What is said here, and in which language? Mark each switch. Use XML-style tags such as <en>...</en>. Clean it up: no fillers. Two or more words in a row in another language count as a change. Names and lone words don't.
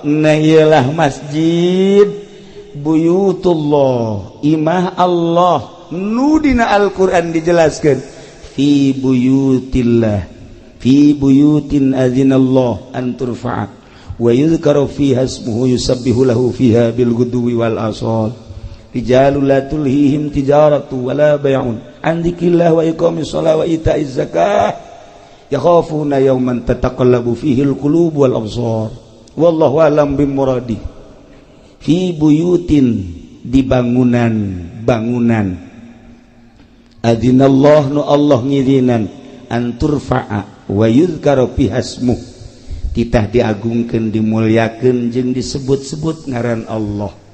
<su>Nah iyalah masjid buyutullah imah Allah nu dina Al-Qur'an dijelaskan</su> <ar>في بيوت الله في بيوت أذن الله أن ترفع و ويذكر فيها اسمه يسبح له فيها بالغدو والآصال رجال لا تلهيهم تجارة ولا بيع عن ذكر الله وإقام الصلاة وإيتاء الزكاة يخافون يوما تتقلب فيه القلوب والأبصار والله أعلم بمراده في بيوت</ar> <su>di bangunan</su> <ar>adzinallah</ar> <su>nu Allah ngizinan</su> <ar>أن ترفع ويذكر فيها اسمه</ar> <su>titah diagungkeun dimulyakeun jeung disebut-sebut ngaran Allah.</su>